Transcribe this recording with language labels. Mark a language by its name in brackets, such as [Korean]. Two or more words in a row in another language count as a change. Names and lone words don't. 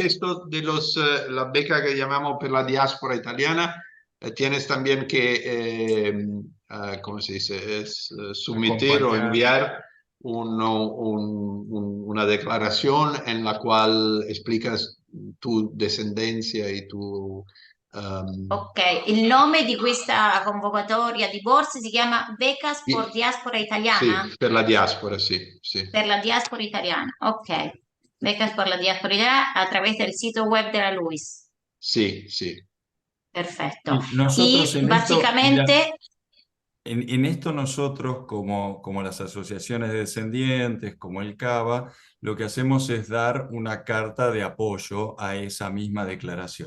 [Spanish] esto de las becas que llamamos por la diáspora italiana, tienes también que, ¿cómo se dice? Submitir o acompañar. enviar una declaración en la cual explicas tu descendencia y tu... [Italian] ok, il nome di questa convocatoria di borse si chiama Becas por Diaspora [Spanish] sí, Italiana, [Italian] per la diáspora, [Spanish] sí, sí. [Italian] per la diaspora italiana, ok. [Spanish] Becas por la diaspora italiana a través del sitio web de la LUIS. Sí, sí. Perfecto. Y nosotros Y en esto, mira, básicamente, en esto nosotros, como las asociaciones de descendientes, como el CABA, lo que hacemos es dar una carta de apoyo a esa misma declaración.